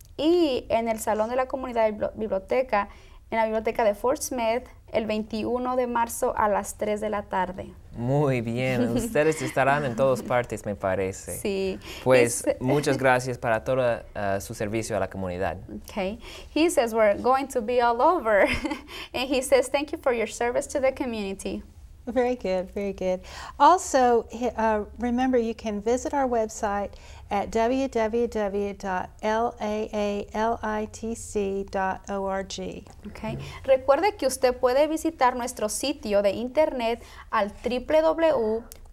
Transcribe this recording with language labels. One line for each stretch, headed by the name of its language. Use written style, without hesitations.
Spanish: Y en el Salón de la Comunidad Biblioteca, en la Biblioteca de Fort Smith, el 21 de marzo a las 3 de la tarde. Muy bien, ustedes estarán en todas partes, me parece. Sí. Pues muchas gracias para todo su servicio a la comunidad. Okay.
English: He says we're going to be all over. And he says thank you for your service to the community. Very good, very good. Also, remember you can visit our website at www.laalitc.org. Okay.
Spanish: Recuerde que usted puede visitar nuestro sitio de internet al www.laalitc.org.